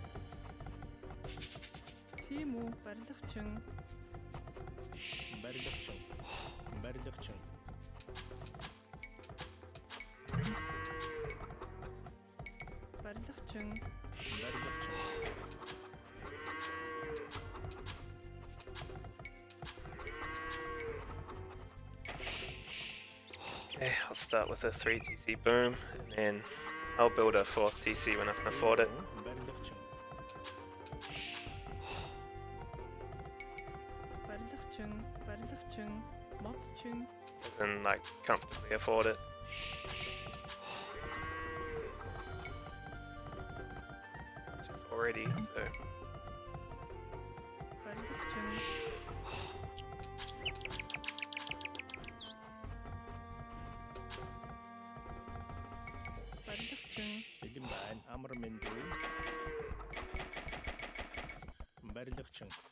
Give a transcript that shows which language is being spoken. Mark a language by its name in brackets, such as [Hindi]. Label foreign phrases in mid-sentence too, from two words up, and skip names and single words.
[Mongolian] тийм үү барилгачин барилгачин барилгачин барилгачин барилгачин [English] Okay, I'll start with a 3 TC boom, and then I'll build a 4th TC when I can afford it. [Mongolian] барилгачин барилгачин модчин [English] As in, like, comfortably afford it. Which is already, so... [Mongolian] барилгачин барилгачин бэлэн байна амар мэндүү барилгачин